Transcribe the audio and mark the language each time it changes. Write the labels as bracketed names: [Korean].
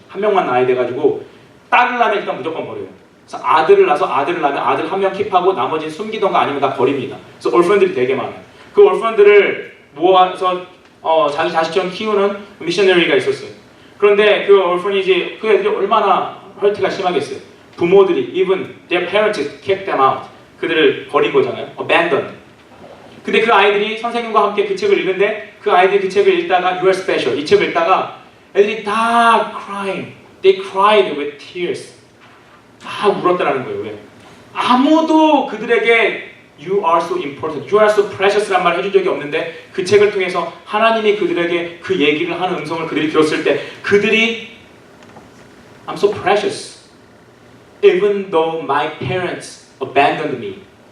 [Korean] 한 명만 낳아야 돼가지고 딸을 낳으면 일단 무조건 버려요. 그래서 아들을 낳아서 아들을 낳으면 아들 한 명 킵하고 나머지는 숨기던가 아니면 다 버립니다. 그래서 orphan들이 되게 많아요. 그 orphan들을 모아서 자기 자식처럼 키우는 미셔너리가 있었어요. 그런데 그 orphanage 그 애들이 얼마나 헐트가 심하겠어요. 부모들이 [English] even their parents kicked them out. [Korean] 그들을 버린 거잖아요. abandoned. 근데 그 아이들이 선생님과 함께 그 책을 읽는데 그 아이들이 그 책을 읽다가 You are special 이 책을 읽다가 애들이 다 crying. [English] They cried with tears. [Korean] 다 울었다는 거예요. 왜? 아무도 그들에게 [English] You are so important, You are so precious [Korean] 란 말을 해준 적이 없는데 그 책을 통해서 하나님이 그들에게 그 얘기를 하는 음성을 그들이 들었을 때 그들이 [English] I'm so precious even though my parents abandoned me.